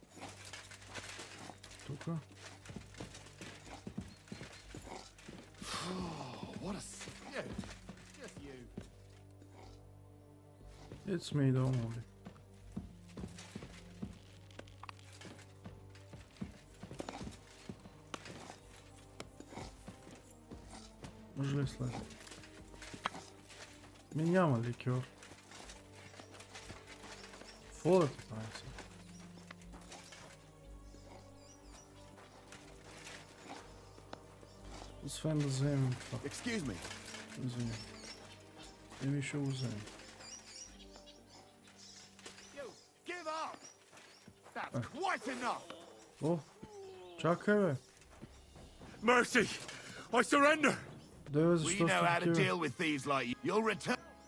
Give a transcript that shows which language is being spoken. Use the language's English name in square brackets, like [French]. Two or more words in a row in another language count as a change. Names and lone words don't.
[Bulgarian] Тук. [English] What a stew! Just you. It's me, don't worry. [Bulgarian] Може ли след? Ми няма ликьор. Какво да ти правим сега? Освен да вземем това. [English] Excuse me. [Bulgarian] Извиня. Еми ще го вземем. [English] Give up! That's quite enough! [Bulgarian] О, чакай бе. [English] Mercy! I surrender! We know how to deal with thieves like you. You'll return.